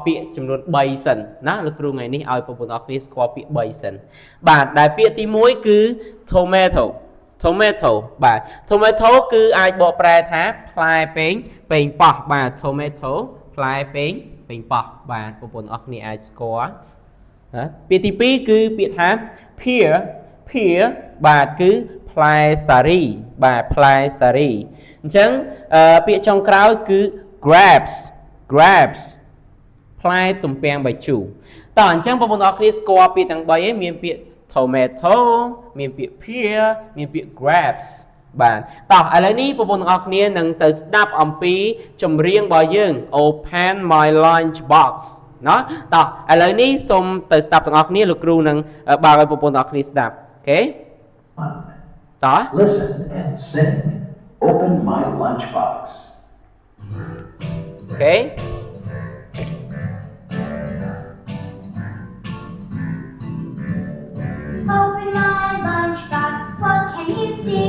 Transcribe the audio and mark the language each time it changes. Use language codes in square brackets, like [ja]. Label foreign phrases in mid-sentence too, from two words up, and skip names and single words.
[km] ពាក្យចំនួន3សិនណាលោកគ្រូថ្ងៃនេះឲ្យបងប្អូនអរគ្នាស្គាល់ពាក្យ3សិនបាទដែលពាក្យទី1គឺ tomato បាទ tomato គឺអាចបកប្រែថាផ្លែប៉េងប៉ោះបាទ tomato ផ្លែប៉េងប៉ោះបាទបងប្អូនអរគ្នាអាចស្គាល់ណាពាក្យទី2គឺពាក្យថា pear បាទគឺផ្លែសារីបាទផ្លែសារីអញ្ចឹងពាក្យចុងក្រោយគឺ grapes ផ្លែទំពាំងបាយជូរតោះអញ្ចឹងបងប្អូនអរគ្នាស្គាល់ពាក្យទាំង3ឯងមានពាក្យ tomato មានពាក្យ pear មានពាក្យ grapes បាទតោះឥឡូវនេះបងប្អូនទាំងអស់គ្នានឹងទៅស្ដាប់អំពីចម្រៀងរបស់យើង [en] open my lunch box [km] ណោះតោះឥឡូវនេះសូមទៅស្ដាប់ទាំងអស់គ្នាលោកគ្រូនឹងបើកឲ្យបងប្អូនទាំងអស់គ្នាស្ដាប់អូខេតោះ [en] Listen and sing open my lunch box [km] អូខេ [en] Open my lunchbox, what can you see?